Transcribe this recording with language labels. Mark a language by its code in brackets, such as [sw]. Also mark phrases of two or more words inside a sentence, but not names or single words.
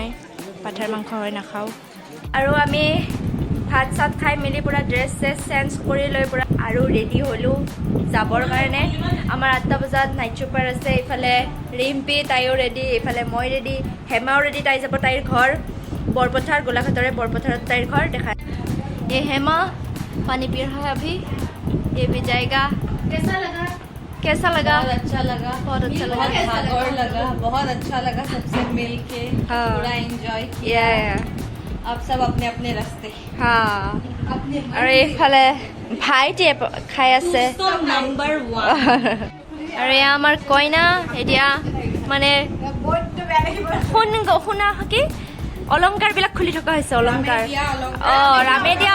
[as] পাঠাৰ মাংস হয় নাখাওঁ আৰু আমি ভাত চাত খাই মেলি পূৰা ড্ৰেছ চেছ চেঞ্জ কৰি লৈ পূৰা আৰু ৰেডি হ'লোঁ যাবৰ কাৰণে আমাৰ 8টা বজাত [en] night supper [as] আছে এইফালে ৰিম্পি তাইও ৰেডি এইফালে মই ৰেডি হেমাও ৰেডি তাই যাব তাইৰ ঘৰ বৰপথাৰ গোলাঘাটৰে বৰপথাৰত তাইৰ ঘৰ দেখা [hi] ये हेमा पानी पी रहा है अभी ये भी जाएगा कैसा लगा बहुत अच्छा लगा बहुत अच्छा लगा और लगा बहुत अच्छा लगा सबसे मिल के हाँ। पूरा एंजॉय किया अब सब अपने अपने रास्ते [as] हाँ আৰু এইফালে ভাইটিয়ে খাই আছে [hi] नंबर 1 [as] আৰু এয়া আমাৰ কইনা এতিয়া মানে শুনা কি অলংকাৰবিলাক খুলি থকা হৈছে অলংকাৰ ৰামে দিয়া